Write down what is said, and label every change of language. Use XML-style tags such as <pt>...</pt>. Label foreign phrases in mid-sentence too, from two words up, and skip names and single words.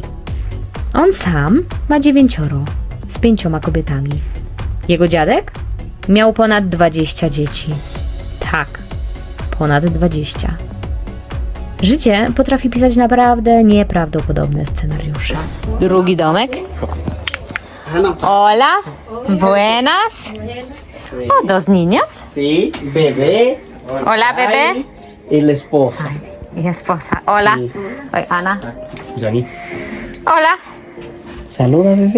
<pl>On sam ma 9 z 5 kobietami. Jego dziadek miał ponad 20 dzieci. Tak, ponad 20. Życie potrafi pisać naprawdę nieprawdopodobne scenariusze. Drugi domek.</pl> <es>Hola, buenas. O, dos niños. Sí, bebé. Hola, bebé. Y la esposa. Y esposa. Hola. Sí. Oy, Ana. Jani. Hola, Saluda, bebé.</es>